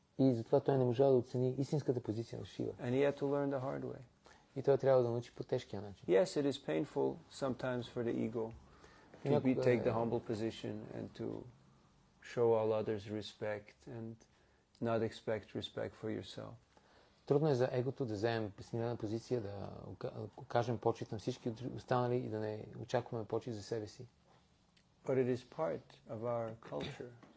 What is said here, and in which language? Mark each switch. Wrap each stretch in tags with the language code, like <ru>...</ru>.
<bg>И затова той не можа да оцени истинската позиция на Шива.</bg> <en>And he had to learn the hard way.</en> <bg>И той трябва да научи по тежкия начин.</bg> <en>Yes, it is painful sometimes for the ego to take the humble position and to show all others respect and not expect respect for yourself.</en> <bg>Трудно е за егото да вземем смирена позиция, да окажем почет на всички останали и да не очакваме почет за себе си.</bg> <en>But it is part of our culture.</en>